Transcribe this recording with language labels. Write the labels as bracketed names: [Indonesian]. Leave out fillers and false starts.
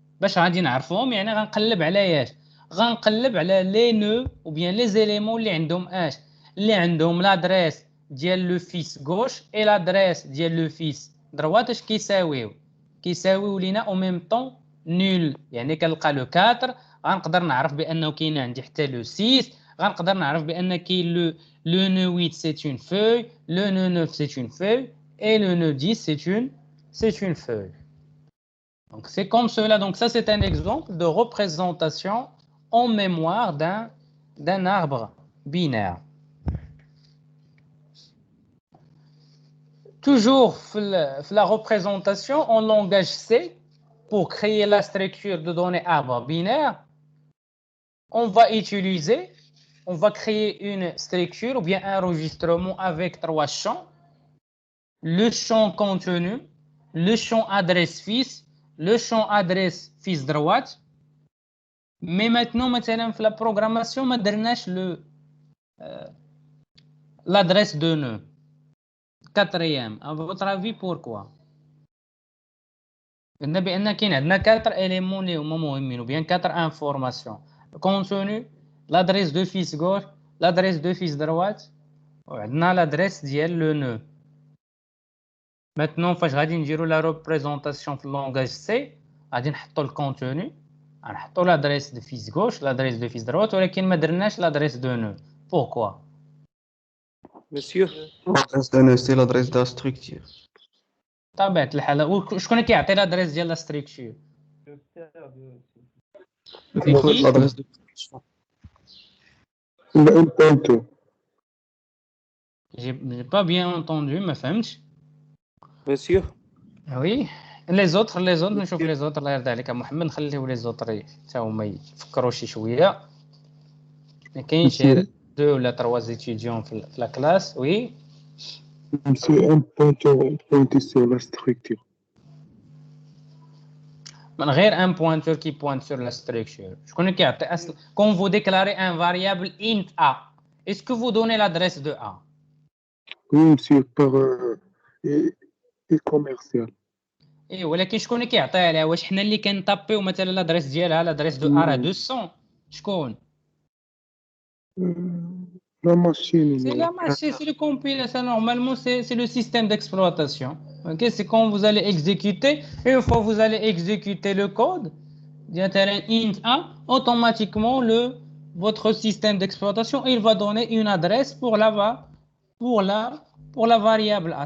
[Arabic] باش غادي نعرفهم يعني غنقلب على اش غنقلب على لي نو [French] ou bien les éléments [Arabic] اللي عندهم اش اللي عندهم [French] l'adresse [Arabic] ديال [French] le fils gauche et l'adresse [Arabic] ديال [French] le fils droite [Arabic] اش كيساويو لينا [French] au même temps nul. [Arabic] يعني كنلقى [French] le 4 [Arabic] غنقدر نعرف بانه كاين عندي حتى [French] le 6 [Arabic] غنقدر نعرف بان كاين [French] le nœud 8 c'est une feuille, le nœud 9 c'est une feuille et le nœud 10 c'est une feuille. Donc c'est comme cela. Donc ça c'est un exemple de représentation en mémoire d'un arbre binaire. Toujours la représentation en langage C, pour créer la structure de données arbre binaire, on va créer une structure ou bien un enregistrement avec 3 champs. Le champ contenu, le champ adresse fils, le champ adresse fils droite. Mais maintenant, la programmation, [Arabic] ما درناش [French] l'adresse de nœud. Quatrième, à votre avis, pourquoi? [Arabic] قلنا بأن كاين عندنا 4 éléments اللي هما مهمين [French] ou bien 4 informations. Le contenu, l'adresse de fils gauche, l'adresse de fils droite [Arabic] وعندنا [French] l'adresse [Arabic] ديال [French] le nœud. Maintenant, [Arabic] فاش غادي نديرو [French] la représentation في langage C, [Arabic] غادي نحطو [French] le contenu, [Arabic] غنحطو [French] l'adresse de fils gauche, l'adresse de fils droite, [Arabic] ولكن ما درناش [French] l'adresse de nœud. Pourquoi? Monsieur, L'adresse de nœud, c'est l'adresse de la structure. [Arabic] طبيعة الحال. وشكون كيعطي l'adresse ديال la structure? [French] L'adresse de un pointeur. J'ai pas bien entendu, [Arabic] ما فهمتش. [French] monsieur, Oui. Les autres [Arabic] نشوف [French] les autres. [Arabic] الله يرضي عليك محمد نخليو les autres حتى هما يفكروا شي شوية. كاين شي 2 ولا 3 étudiants في [French] la classe. Oui. C'est un pointeur pointé sur la structure. [Arabic] من غير [French] un pointeur qui pointe sur la structure. [Arabic] شكون كيعطي اصلا [French] quand vous déclarez un variable int a, est-ce que vous donnez l'adresse de a? Oui, monsieur, par et commercial. [Arabic] اي ولكن شكون كيعطيها لها؟ واش حنا اللي كنطابيو مثلا l'adresse ديالها [French] l'adresse de a [Arabic] راه 200 شكون؟ [French] La machine. C'est la machine, c'est le compilateur. Normalement, c'est le système d'exploitation. Okay? C'est quand vous allez exécuter. Et une fois que vous allez exécuter le code, int a, automatiquement, votre système d'exploitation, il va donner une adresse pour la variable a.